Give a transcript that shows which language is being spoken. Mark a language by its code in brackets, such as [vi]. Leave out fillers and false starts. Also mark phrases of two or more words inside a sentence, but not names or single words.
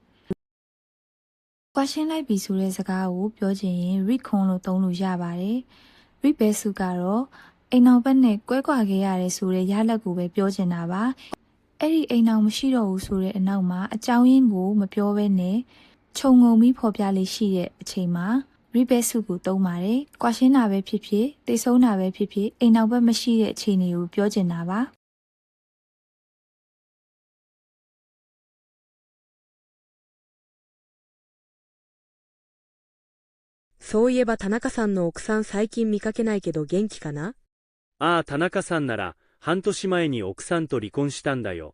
[my] ကွာရှင်းလိုက်ပြီဆိုတဲ့စကားကိုပြောချင်ရင်ရိခွန်လို့သုံးလို့ရပါတယ်။ရိဘဲစုကတော့အိမ်အောင်ဘက်နဲ့ကွဲကွာခဲ့ရတယ်ဆိုတဲ့ရလဒ်ကိုပဲပြောချင်တာပါ။အဲ့ဒီအိမ်အောင်မရှိတော့ဘူးဆိုတဲ့အနောက်မှာအကြောင်းရင်းကိုမပြောဘဲနဲ့ခြုံငုံပြီးဖော်ပြလေးရှိတဲ့အချိန်မှာရိဘဲစုကိုသုံးပါတယ်။ကွာရှင်းတာပဲဖြစ်ဖြစ်တိတ်ဆုံးတာပဲဖြစ်ဖြစ်အိမ်အောင်ဘက်မရှိတဲ့အခြေအနေကိုပြောချင်တာပါ။ [ja] そういえば田中さんの奥さん最近見かけないけど元気かな？ああ、田中さんなら半年前に奥さんと離婚したんだよ。